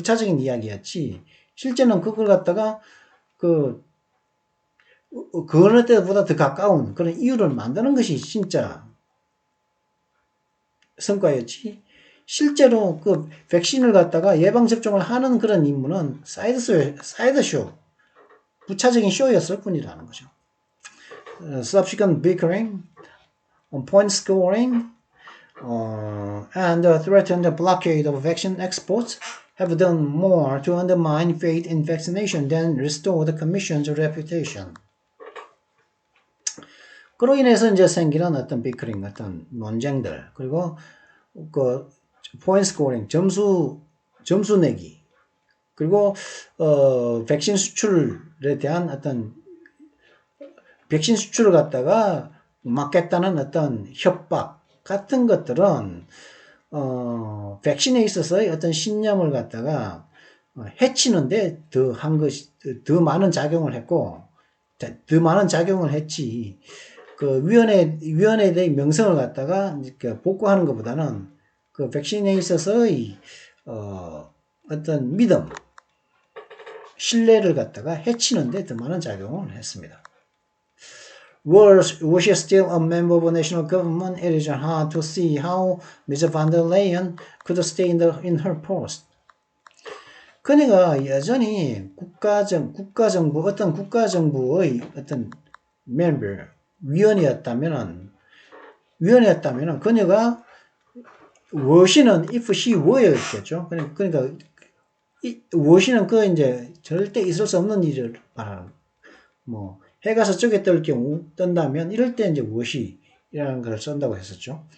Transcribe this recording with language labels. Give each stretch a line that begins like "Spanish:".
Korean: 부차적인 이야기였지. 실제는 그걸 갖다가 그 어느 때보다 더 가까운 그런 이유를 만드는 것이 진짜 성과였지. 실제로 그 백신을 갖다가 예방접종을 하는 그런 임무는 사이드쇼, 부차적인 쇼였을 뿐이라는 거죠.
English: Subsequent bickering, point scoring, and threatened blockade of vaccine exports have done more to undermine faith in vaccination than restore the Commission's reputation.
Korean: 그로 인해서 이제 생기는 어떤 비커링, 어떤 논쟁들, 그리고 그 포인트 스코어링, 점수 내기, 그리고 백신 수출에 대한 어떤 백신 수출을 갖다가 막겠다는 어떤 협박 같은 것들은 백신에 있어서의 어떤 신념을 갖다가 해치는데 더 많은 작용을 했고, 더 많은 작용을 했지. 그 위원회의 명성을 갖다가 복구하는 것보다는 그 백신에 있어서의 어떤 믿음, 신뢰를 갖다가 해치는데 더 많은 작용을 했습니다.
English: was she still a member of a national government, it is hard to see how Ms. van der Leyen could stay in her post.
Korean: 그녀가 여전히 어떤 국가정부의 어떤 member, 위원이었다면 그녀가 워시는
English: if she were
Korean: 였겠죠. 그러니까 워시는 그 이제 절대 있을 수 없는 일을 말하는 뭐 해가 서쪽에 뜰 경우 뜬다면 이럴 때 이제 워시라는 걸 쓴다고 했었죠.